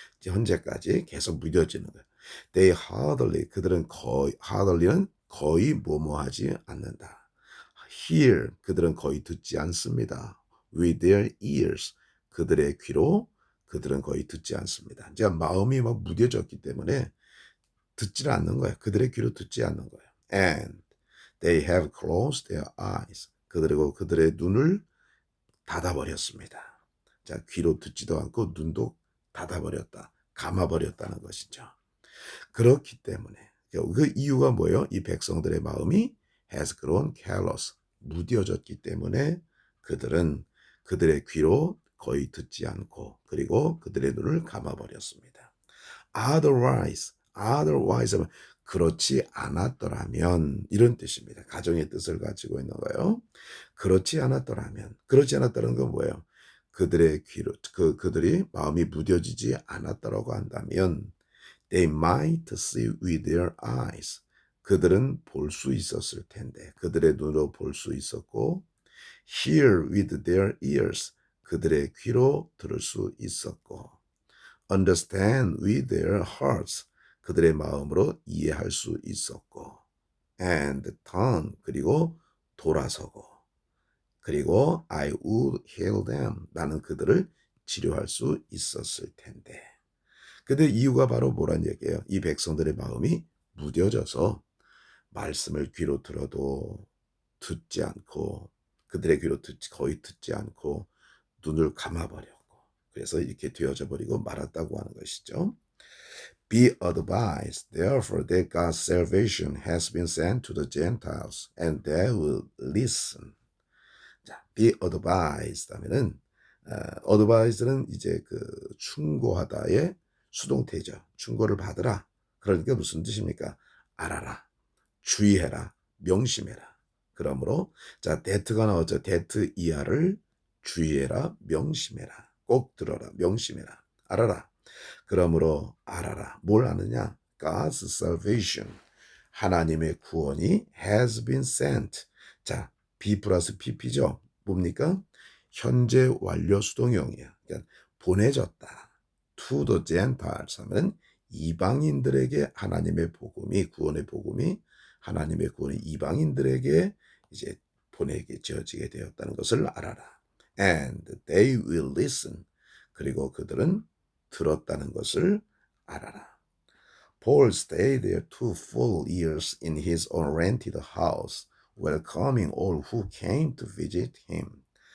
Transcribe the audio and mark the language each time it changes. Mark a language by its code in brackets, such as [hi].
[ko] 현재까지 계속 무뎌지는 거예요. [en] They hardly [ko] 그들은 hardly는 거의 뭐뭐하지 않는다. [en] Hear [ko] 그들은 거의 듣지 않습니다. [en] With their ears [ko] 그들의 귀로 그들은 거의 듣지 않습니다. 이제 마음이 막 무뎌졌기 때문에 듣지를 않는 거예요. 그들의 귀로 듣지 않는 거예요. [en] And they have closed their eyes. [ko] 그들의 눈을 닫아버렸습니다. 자, 귀로 듣지도 않고 눈도 닫아버렸다. 감아버렸다는 것이죠. 그렇기 때문에 그 이유가 뭐예요? 이 백성들의 마음이 [en] has grown callous. [ko] 무뎌졌기 때문에 그들은 그들의 귀로 거의 듣지 않고 그리고 그들의 눈을 감아버렸습니다. otherwise 하면 그렇지 않았더라면 이런 뜻입니다. 가정의 뜻을 가지고 있는 거예요. 그렇지 않았다는 건 뭐예요? 그들의 귀로 그들이 마음이 무뎌지지 않았다라고 한다면 [en] they might see with their eyes. [ko] 그들은 볼 수 있었을 텐데 그들의 눈으로 볼 수 있었고 [en] hear with their ears. [ko] 그들의 귀로 들을 수 있었고 [en] understand with their hearts. [ko] 그들의 마음으로 이해할 수 있었고 [en] and turn. [ko] 그리고 돌아서고 그리고 [en] I would heal them. [ko] 나는 그들을 치료할 수 있었을 텐데. 근데 이유가 바로 뭐란 얘기예요? 이 백성들의 마음이 무뎌져서 말씀을 귀로 들어도 듣지 않고 그들의 귀로 거의 듣지 않고 눈을 감아버렸고 그래서 이렇게 되어져 버리고 말았다고 하는 것이죠. [en] Be advised, therefore, that God's salvation has been sent to the Gentiles, and they will listen. [ko] 자, be advised 하면은 advised는 이제 그 충고하다의 수동태죠. 충고를 받으라. 그러니까 무슨 뜻입니까? 알아라, 주의해라, 명심해라. 그러므로 자 that가 나왔죠. that 이하를 주의해라, 명심해라. 꼭 들어라, 명심해라, 알아라. 그러므로 알아라. 뭘 아느냐? [en] God's salvation. [ko] 하나님의 구원이 [en] has been sent. [ko] 자, be 플러스 pp죠. 뭡니까? 현재 완료 수동형이야. 그러니까 보내졌다. [en] To the Gentiles [ko] 하면 이방인들에게 하나님의 복음이 구원의 복음이 하나님의 구원이 이방인들에게 이제 보내게 지어지게 되었다는 것을 알아라. [en] And they will listen. [ko] 그리고 그들은 들었다는 것을 알아라. [en] Paul stayed there 2 full years in his own rented house, welcoming all who came to visit him.